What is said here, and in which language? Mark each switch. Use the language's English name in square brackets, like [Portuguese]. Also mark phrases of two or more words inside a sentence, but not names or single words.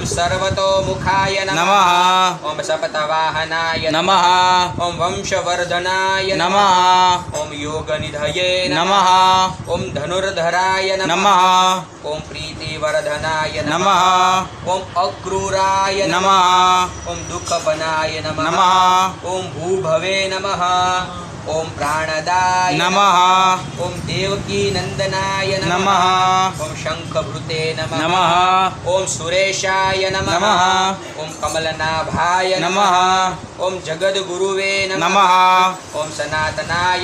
[Sanskrit] સર્વતોમુખાય નમઃ, ઓમ સપ્તવાહનાય નમઃ, ઓમ વંશવર્ધનાય નમઃ, ઓમ યોગનિધયે નમઃ, ઓમ ધનુર્ધરાય નમઃ, ઓમ પ્રીતિવર્ધનાય નમઃ, ઓમ અક્રૂરાય નમઃ, ઓમ દુઃખબનાય નમઃ, ઓમ ભૂભવે નમઃ, ओम प्राणदाय नमः ओम देवकी नंदनाय नमः ओम शंखभृते नमः नमः ओम सुरेशाय नमः नमः ओम कमलनाभाय नमः ओम जगद्गुरुवे नमः ओम सनातनाय